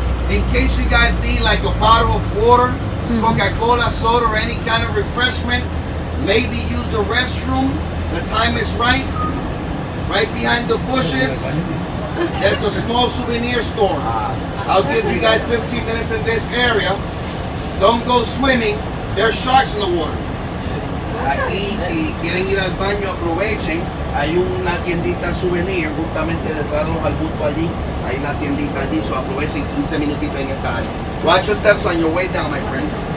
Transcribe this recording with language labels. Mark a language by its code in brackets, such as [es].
[en] In case you guys need like a bottle of water, Coca-Cola, soda, or any kind of refreshment, maybe use the restroom. The time is right. Right behind the bushes, there's a small souvenir store. I'll give you guys 15 minutes in this area. Don't go swimming. There's sharks in the water. [es] Aquí, si quieren ir al baño, aprovechen. Hay una tiendita souvenir justamente detrás de los arbustos allí. Hay una tiendita allí, so aprovechen 15 minutitos en esta área. [en] Watch your steps on your way down, my friend.